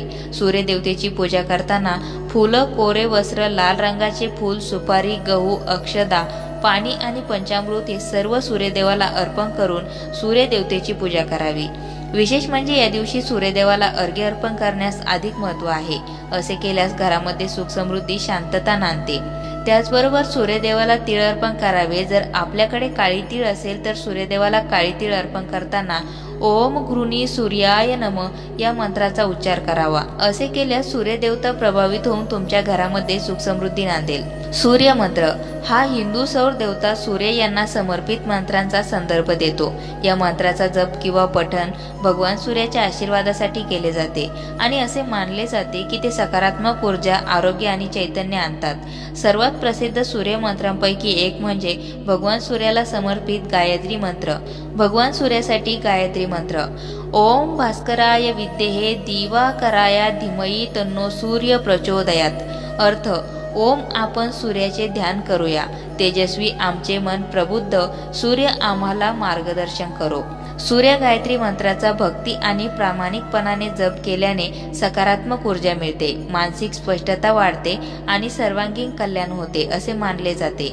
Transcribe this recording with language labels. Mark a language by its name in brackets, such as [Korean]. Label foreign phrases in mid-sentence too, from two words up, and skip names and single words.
[Marathi] सूर्यदेवतेची पूजा करताना फुलं, कोरे वस्त्र, लाल रंगाचे फूल, सुपारी, गहू, अक्षदा, पाणी आणि पंचामृत हे सर्व सूर्यदेवाला अर्पण करून सूर्यदेवतेची पूजा करावी. विशेष म्हणजे या दिवशी सूर्यदेवाला अर्घ्य अर्पण करण्यास अधिक महत्त्व आहे. असे केल्यास घरामध्ये सुख समृद्धी, शांतता नांदते. त्याचबरोबर सूर्यदेवाला तीळ अर्पण करावे. जर आपल्याकडे काळी तीळ असेल तर सूर्यदेवाला काळी तीळ अर्पण करताना [Sanskrit] ओम गृणी सूर्याय नम [Marathi] या मंत्राचा उच्चार करावा. असे केल्यास सूर्यदेवता प्रभावित होऊन तुमच्या घरामध्ये सुख समृद्धी नांदेल. सूर्य मंत्र हा हिंदू सौर देवता सूर्य यांना समर्पित मंत्रांचा संदर्भ देतो. या मंत्राचा जप किंवा पठण भगवान सूर्याच्या आशीर्वादासाठी केले जाते आणि असे मानले जाते की ते सकारात्मक ऊर्जा, आरोग्य आणि चैतन्य आणतात. सर्वात प्रसिद्ध सूर्य मंत्रांपैकी एक म्हणजे भगवान सूर्याला समर्पित गायत्री मंत्र. भगवान सूर्यासाठी गायत्री मंत्र [Sanskrit] ओम भास्कराय विद्महे दिवाकराय धीमहि तन्नो सूर्य प्रचोदयात. [Marathi] अर्थ ओम आपण सूर्याचे ध्यान करूया. तेजस्वी आमचे मन प्रबुद्ध, सूर्य आम्हाला मार्गदर्शन करो. सूर्य गायत्री मंत्राचा भक्ती आणि प्रामाणिकपणाने जप केल्याने सकारात्मक ऊर्जा मिळते, मानसिक स्पष्टता वाढते आणि सर्वांगीण कल्याण होते असे मानले जाते.